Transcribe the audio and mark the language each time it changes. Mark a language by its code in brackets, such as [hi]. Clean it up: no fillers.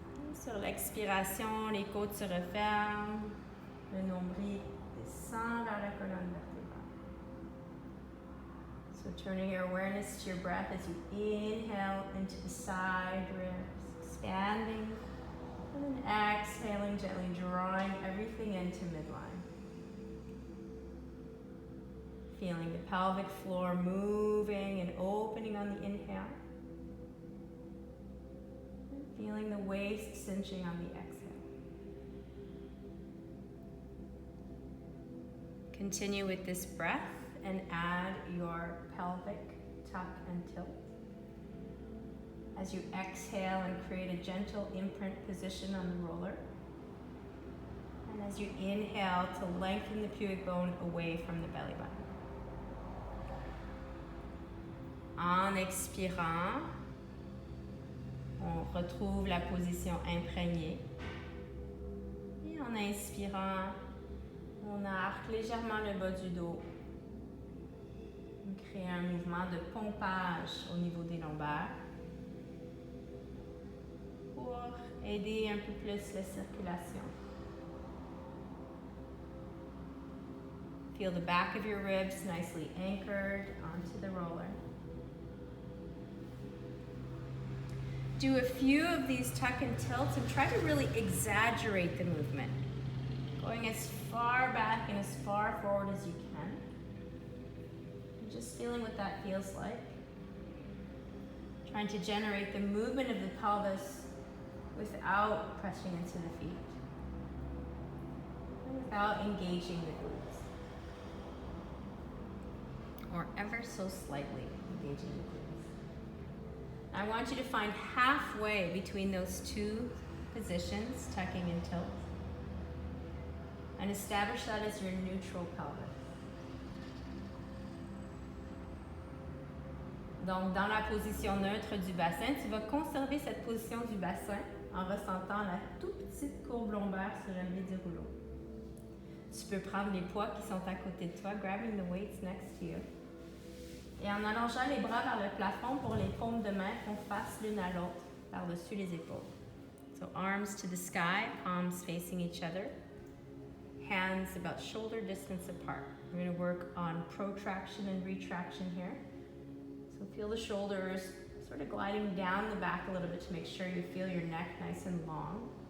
[fr] Et sur l'expiration, les côtes se referment, le nombril descend vers la colonne vertébrale. [en] So turning your awareness to your breath as you inhale into the side ribs, expanding, and then exhaling, gently drawing everything into midline. Feeling the pelvic floor moving and opening on the inhale. And feeling the waist cinching on the exhale. Continue with this breath and add your pelvic tuck and tilt. As you exhale and create a gentle imprint position on the roller. And as you inhale to lengthen the pubic bone away from the belly button. [fr] En expirant, on retrouve la position imprégnée. Et en inspirant, on arque légèrement le bas du dos. On crée un mouvement de pompage au niveau des lombaires pour aider un peu plus la circulation. [en] Feel the back of your ribs nicely anchored onto the roller. Do a few of these tuck and tilts and try to really exaggerate the movement. Going as far back and as far forward as you can. And just feeling what that feels like. Trying to generate the movement of the pelvis without pressing into the feet. And without engaging the glutes. Or ever so slightly engaging the glutes. I want you to find halfway between those two positions, tucking and tilt, and establish that as your neutral pelvis. [fr] Donc, dans la position neutre du bassin, tu vas conserver cette position du bassin en ressentant la toute petite courbe lombaire surélevée du rouleau. Tu peux prendre les poids qui sont à côté de toi, [en] grabbing the weights next to you. [fr] Et en allongeant les bras vers le plafond pour les paumes de main qu'on fasse l'une à l'autre par-dessus les épaules. [en] So arms to the sky, palms facing each other. Hands about shoulder distance apart. We're going to work on protraction and retraction here. So feel the shoulders sort of gliding down the back a little bit to make sure you feel your neck nice and long.